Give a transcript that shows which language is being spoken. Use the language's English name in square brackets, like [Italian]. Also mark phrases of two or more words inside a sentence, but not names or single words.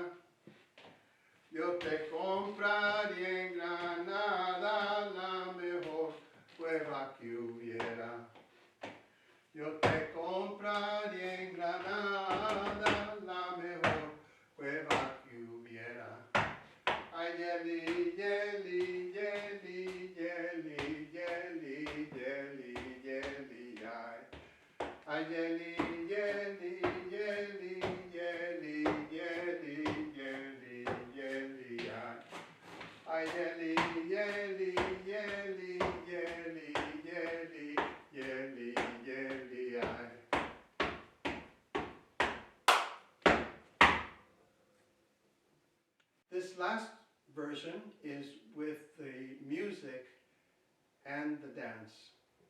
[Spanish] Yo te compraría en Granada la mejor cueva que hubiera. Yo te compraría en Granada la mejor cueva que hubiera. Ay, yeli, yeli, yeli, yeli, yeli, yeli, yeli, ay. Ay, yeli, yeli, yeli, yeli, yeli, yeli, yeli, ay. Ay, yeli, yeli, yeli, yeli, yeli, yeli, yeli, ay. [English] This last version is with the music and the dance.